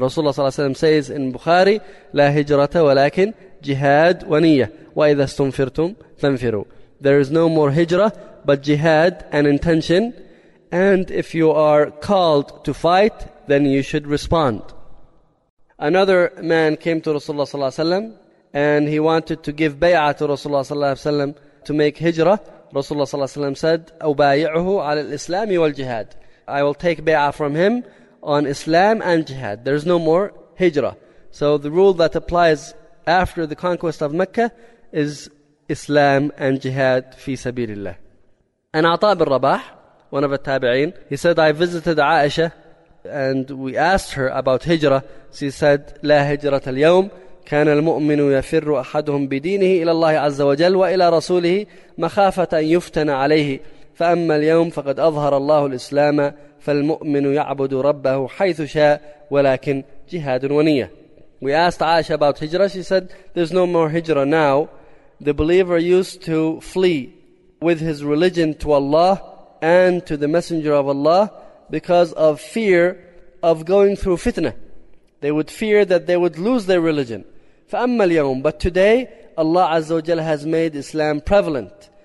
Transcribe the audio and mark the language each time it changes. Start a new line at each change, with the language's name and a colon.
Arabic: Rasulullah sallallahu alaihi wasallam
English: says in Bukhari,
Arabic: لا هجرة ولكن جهاد ونية وإذا استنفرتم فانفروا.
English: There is no more hijra, but jihad and intention. And if you are called to fight, then you should respond. Another man came to Rasulullah sallallahu alaihi wasallam, and he wanted to give bay'ah to Rasulullah sallallahu alaihi wasallam to make hijrah. Rasulullah sallallahu alaihi wasallam said,
Arabic: أُبَايِعُهُ عَلَى الْإِسْلَامِ وَالْجِهَادِ.
English: I will take bay'ah from him on Islam and jihad. There is no more hijrah. So the rule that applies after the conquest of Mecca is Islam and jihad fi sabilillah. And Ata bin Rabah, one of the tabi'een, he said, I visited Aisha and we asked her about hijra. She said,
Arabic: لا هجرة اليوم كان المؤمن يفر أحدهم بدينه إلى الله عز وجل وإلى رسوله مخافة أن يفتن عليه فأما اليوم فقد أظهر الله الإسلام فالمؤمن يعبد ربه حيث شاء ولكن جهاد ونية.
English: We asked Aisha about hijra. She said, there's no more hijra now. The believer used to flee with his religion to Allah and to the Messenger of Allah because of fear of going through fitna. They would fear that they would lose their religion.
Arabic: فَأَمَّا الْيَوْمِ
English: But today, Allah Azza wa Jalla has made Islam prevalent.